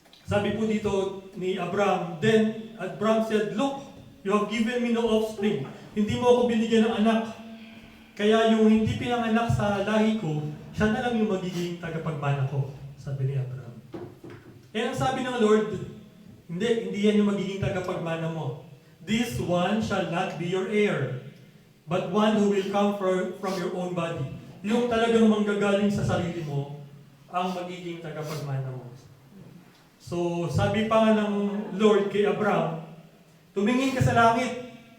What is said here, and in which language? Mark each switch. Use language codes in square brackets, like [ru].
[tl] Sabi po dito ni Abraham, [en] then Abraham said, look, you have given me no offspring. [tl] Hindi mo ako binigyan ng anak. Kaya yung hindi pinanganak sa lahi ko, siya na lang yung magiging tagapagmana ko. Sabi ni Abraham. Kaya ang sabi ng Lord, hindi yan yung magiging tagapagmana mo. [en] This one shall not be your heir, but one who will come from your own body. [tl] Yung talagang manggagaling sa sarili mo, ang magiging tagapagmana mo. So, sabi pa nga ng Lord kay Abraham, tumingin ka sa langit.